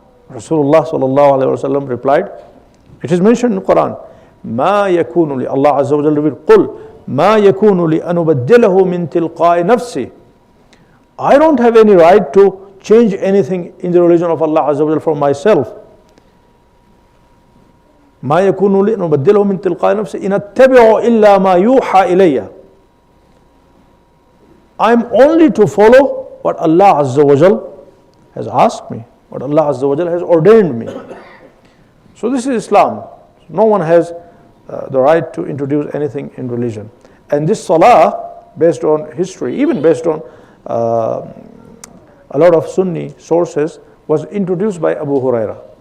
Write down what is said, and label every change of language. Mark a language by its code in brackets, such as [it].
[ar] Rasulullah sallallahu alaihi wasallam replied, [en] it is mentioned in the Quran, [ar] ما يكون لي, [en] Allah Azza wa Jalla revealed, [ar] قل ما يكون لي أن أبدله من تلقاء نفسي. [en] I don't have any right to change anything in the religion of Allah Azza wa Jalla for myself. [ar] ما يكون لي أن أبدله من تلقاء نفسي إن أتبع إلا ما يوحى إلي. [en] I'm only to follow what Allah Azza wa Jalla has asked me, what Allah Azza wa Jalla has ordained me. So this is Islam. No one has the right to introduce anything in religion. And this salah, based on history, even based on a lot of Sunni sources, was introduced by Abu Huraira.